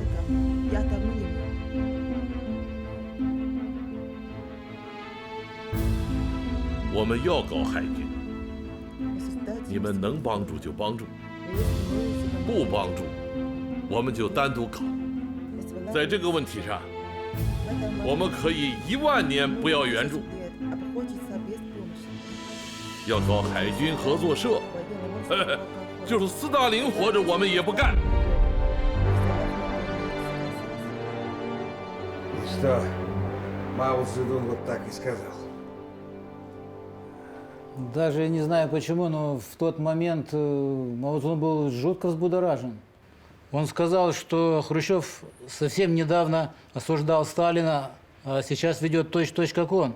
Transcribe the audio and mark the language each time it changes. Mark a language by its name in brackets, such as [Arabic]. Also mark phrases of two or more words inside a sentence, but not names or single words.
[Chinese] 我们要搞海军，你们能帮助就帮助，不帮助我们就单独搞。在这个问题上，我们可以1万年不要援助。要搞海军合作社，就是斯大林活着，我们也不干。 [Russian] Что, Мао Цзэдун вот так и сказал. Даже не знаю почему, но в тот момент Мао Цзэдун был жутко взбудоражен. Он сказал, что Хрущев совсем недавно осуждал Сталина, а сейчас ведет точь-в-точь как он.